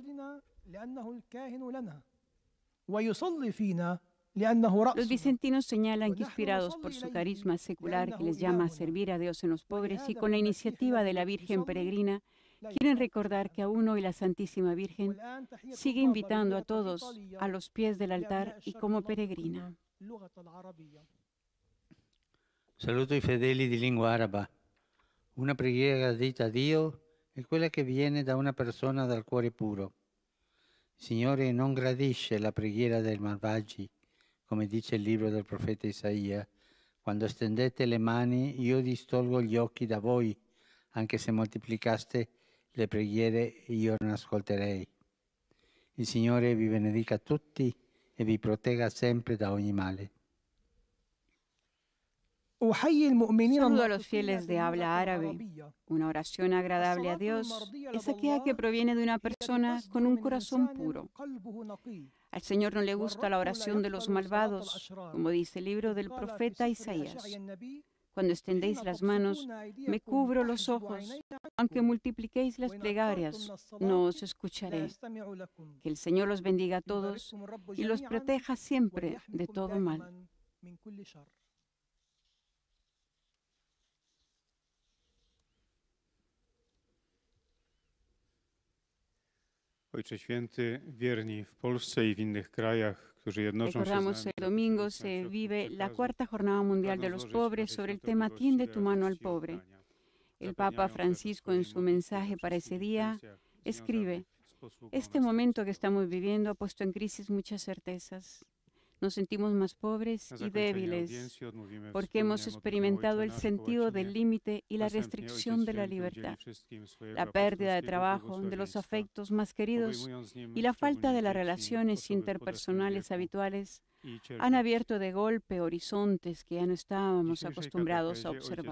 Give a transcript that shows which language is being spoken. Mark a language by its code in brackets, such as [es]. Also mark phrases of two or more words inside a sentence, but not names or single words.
[es] Los vicentinos señalan que, inspirados por su carisma secular que les llama a servir a Dios en los pobres y con la iniciativa de la Virgen Peregrina, quieren recordar que aún hoy la Santísima Virgen sigue invitando a todos a los pies del altar y como peregrina. [it] Saluto i fedeli di lingua araba. Una preghiera detta a Dio è quella che viene da una persona dal cuore puro. Il Signore non gradisce la preghiera dei malvagi, come dice il libro del profeta Isaia. Quando stendete le mani, io distolgo gli occhi da voi, anche se moltiplicaste le preghiere, io non ascolterei. Il Signore vi benedica tutti e vi protegga sempre da ogni male. [es] Saludo a los fieles de habla árabe. Una oración agradable a Dios es aquella que proviene de una persona con un corazón puro. Al Señor no le gusta la oración de los malvados, como dice el libro del profeta Isaías. Cuando extendéis las manos, me cubro los ojos. Aunque multipliquéis las plegarias, no os escucharé. Que el Señor los bendiga a todos y los proteja siempre de todo mal. [pl] Ojcze Święty, wierni w Polsce i w innych krajach, którzy jednoczą się z [es] Recordamos, [pl] nami [es] el domingo se vive la cuarta jornada mundial de los pobres sobre el tema Tiende tu mano al pobre. El Papa Francisco en su mensaje para ese día escribe: este momento que estamos viviendo ha puesto en crisis muchas certezas. Nos sentimos más pobres y débiles porque hemos experimentado el sentido del límite y la restricción de la libertad, la pérdida de trabajo, de los afectos más queridos y la falta de las relaciones interpersonales habituales han abierto de golpe horizontes que ya no estábamos acostumbrados a observar.